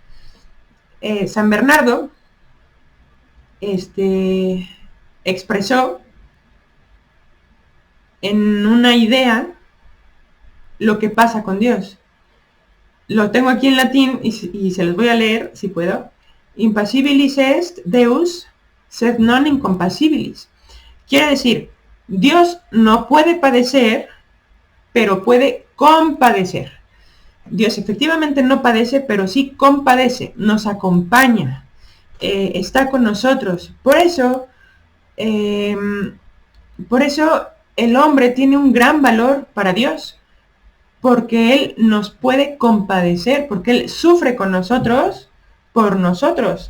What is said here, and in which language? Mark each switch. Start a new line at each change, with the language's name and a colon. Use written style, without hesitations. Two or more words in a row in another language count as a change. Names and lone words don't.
Spanish: San Bernardo expresó en una idea lo que pasa con Dios. Lo tengo aquí en latín y se los voy a leer si puedo.
Latin: Impassibilis est Deus, sed non incompasibilis.
Spanish: Quiere decir, Dios no puede padecer, pero puede compadecer. Dios efectivamente no padece, pero sí compadece, nos acompaña, está con nosotros. Por eso el hombre tiene un gran valor para Dios, porque Él nos puede compadecer, porque Él sufre con nosotros, por nosotros.